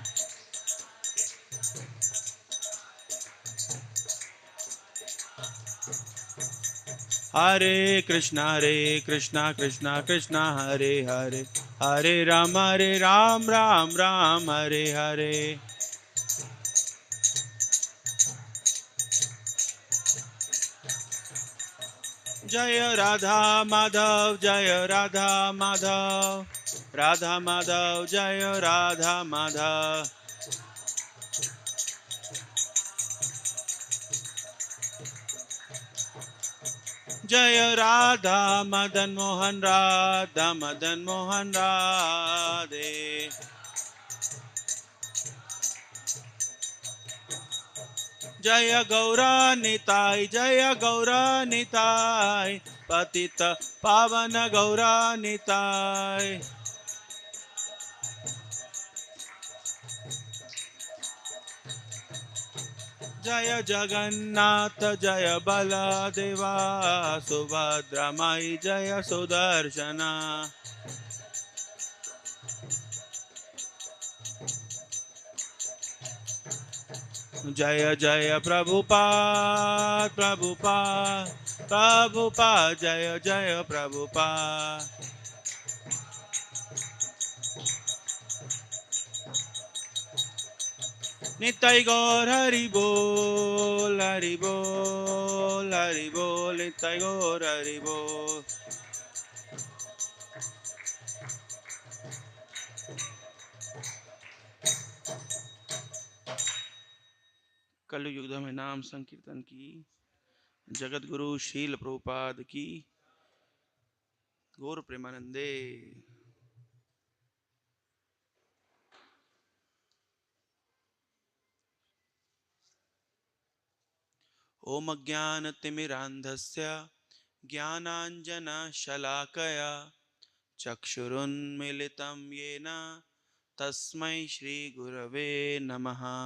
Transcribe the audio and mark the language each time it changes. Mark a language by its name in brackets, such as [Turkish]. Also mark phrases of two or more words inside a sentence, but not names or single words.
[Hindi] हरे कृष्णा कृष्णा कृष्णा हरे हरे, हरे राम राम राम हरे हरे। जय राधा माधव राधा माधव जय राधा माधव। जय राधा मदन मोहन राधे। जय गौरा निताय पतित पावन गौरा निताय। जय जगन्नाथ जय बलदेवा सुभद्रा माई जय सुदर्शना। जय जय प्रभुपाद जय जय प्रभुपाद। निताई गौर हरि बोल निताई गौर हरि बोल। कलयुग में नाम संकीर्तन की जगत गुरु शील प्रभुपाद की गौर प्रेमानंदे। [Sanskrit] ओम अज्ञानतिमिरान्धस्य ज्ञानाञ्जनशलाकया चक्षुरुन्मीलितं येन तस्मै श्रीगुरवे नमः।